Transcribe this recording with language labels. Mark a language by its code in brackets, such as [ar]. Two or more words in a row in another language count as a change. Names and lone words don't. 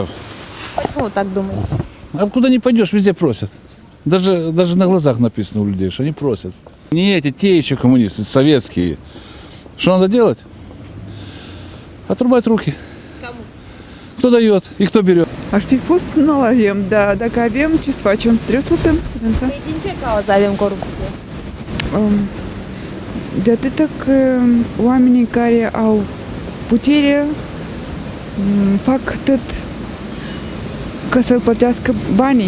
[ru] Почему так думаете? А куда не пойдешь, везде просят. Даже на глазах написано у людей, что они просят. Не эти, те еще коммунисты, советские. Что надо делать? Отрубать ruки. Кому? Кто dает и кто берет. [ro] Ar fi fost, nu avem, dar dacă avem, ce să facem? Trebuie să luptăm. Păi din ce cauză avem corupție? De atâta că oamenii care au putere fac tot ca să plătească banii.